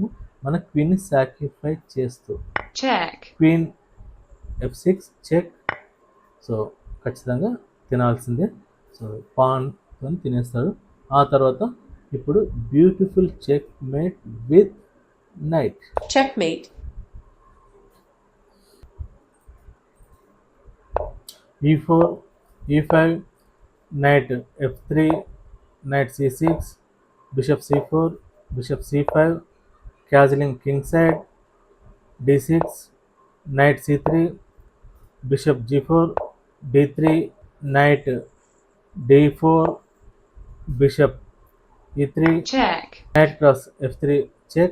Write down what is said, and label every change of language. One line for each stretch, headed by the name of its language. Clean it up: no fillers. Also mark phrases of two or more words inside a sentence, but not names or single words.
Telugu: మన క్వీన్ని సాక్రిఫై చేస్తూ
English: queen f6 check.
Telugu: సో ఖచ్చితంగా తినాల్సిందే. సో పాన్తో తినేస్తాడు. ఆ తర్వాత ఇప్పుడు
English: beautiful check mate with knight. Checkmate. e4, e5, knight f3, knight c6, bishop c4, bishop c5, castling king side, d6, knight c3, bishop g4, d3, knight d4, bishop e3, knight cross f3 చెక్.